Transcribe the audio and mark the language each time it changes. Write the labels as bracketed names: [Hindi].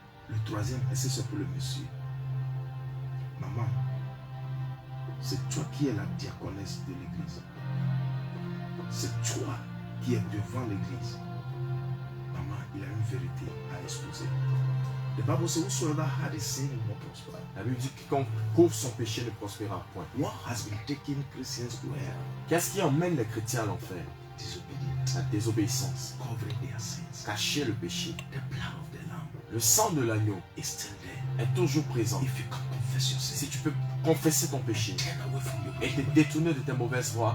[French] Le troisième, est-ce que c'est pour le monsieur? Maman, c'est toi qui es la diaconesse de l'église. C'est toi qui es devant l'église. Maman, il a une vérité à exposer. [English] The Bible says, whosoever had his sin will not prosper. [French] La Bible dit que quiconque couvre son péché ne prospérera point. [English] What has been taking Christians to hell? [French] Qu'est-ce qui emmène les chrétiens à l'enfer? [English] Disobedience. [French] La désobéissance. [English] Covering their sins. [French] Cacher le péché. [English] The blood of the lamb [French] Le sang de l'agneau [English] is still there. [French] est toujours présent. [English] If you can confess your [French] Si [English] sin, [French] tu peux confesser ton péché [English] turn away from your [French] et te [English] wicked ways, [French] détourner de tes mauvaises voies,